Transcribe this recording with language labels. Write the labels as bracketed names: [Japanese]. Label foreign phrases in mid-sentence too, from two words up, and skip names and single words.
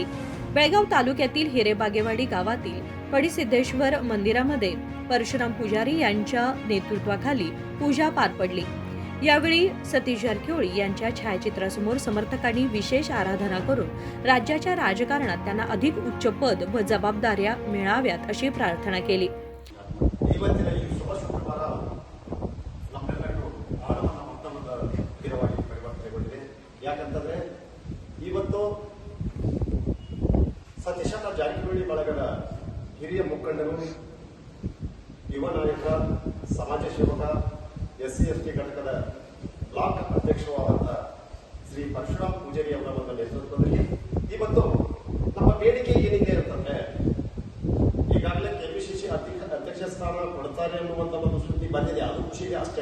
[Marathi] बेळगाव तालुक्यातील हिरेबागेवाडी गावातील पडिसिद्धेश्वर मंदिरामध्ये परशुराम पुजारी यांच्या नेतृत्वाखाली पूजा पार पडली। यावेळी सतीश जारकिहोळी यांच्या छायाचित्रासमोर समर्थकांनी विशेष आराधना करून राज्याच्या राजकारणात त्यांना अधिक उच्च पद व जबाबदाऱ्या मिळाव्यात अशी प्रार्थना केली। [Kannada] ಇವತ್ತಿನ ಈ ಶುಭ ಶುಕ್ರವಾರ ನಮ್ಮೆಲ್ಲರಿಗೂ ಆಳವಾದ ಮಹತ್ವದ ದಿನವಾಗಿ ಪರಿವರ್ತನೆಗೊಂಡಿದೆ। ಯಾಕಂತಂದ್ರೆ ಇವತ್ತು ಸತೀಶ್ ಜಾರಕಿಹೊಳಿ ಬಳಗದ ಹಿರಿಯ ಮುಖಂಡರು, ಯುವ ನಾಯಕ, ಸಮಾಜ ಸೇವಕ, SC ST ಘಟಕದ ಬ್ಲಾಕ್ ಅಧ್ಯಕ್ಷರಾದ ಶ್ರೀ ಪರಶುರಾಮ್ ಪೂಜಾರಿ ಅವರ ಒಂದು ನೇತೃತ್ವದಲ್ಲಿ ಇವತ್ತು ನಮ್ಮ ಬೇಡಿಕೆ ಏನಿದೆ ಅಂತಂದ್ರೆ ಈಗಾಗಲೇ ಕೆಪಿಸಿಸಿ ಅಧ್ಯಕ್ಷ ಸ್ಥಾನ ಕೊಡ್ತಾರೆ ಅನ್ನುವಂತ ಒಂದು ಸುದ್ದಿ ಬಂದಿದೆ, ಅದು ಖುಷಿ ಇದೆ ಅಷ್ಟೇ।